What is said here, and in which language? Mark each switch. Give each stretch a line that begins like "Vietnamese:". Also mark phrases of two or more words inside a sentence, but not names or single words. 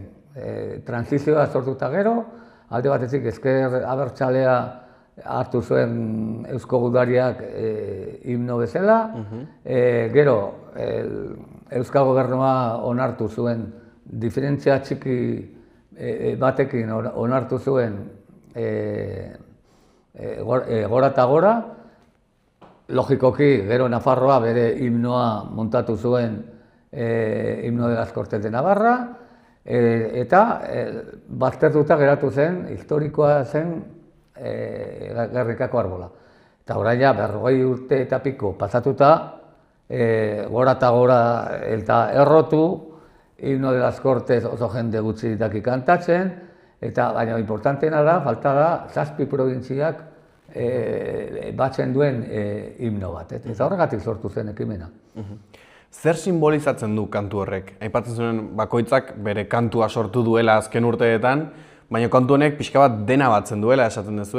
Basque: Transizioa sortuta gero, alde batetik ezker abertzalea hartu zuen Eusko Gudariak himno bezala, gero Euskal Gobernua onartu zuen, diferentzia txiki batekin onartu zuen gora eta gora, logikoki gero Nafarroa bere himnoa montatu zuen
Spanish: himno de las Cortes de Navarra,
Basque: eta baztertuta geratu zen, historikoa zen Gernikako Arbola. Eta orain ja, 40 urte eta piko pasatuta, gora eta gora eta errotu,
Spanish: himno de las Cortes
Basque: oso jende gutxi daki kantatzen, eta baina importanteena da, falta da, 7 probintziak batzen duen himno bat. Eta horregatik sortu zen ekimena. Zer simbolizatzen du kantu horrek? Aipatzen zuen bakoitzak bere kantua sortu duela azken urteetan, baina kantu honek pixka bat dena batzen duela esaten duzu.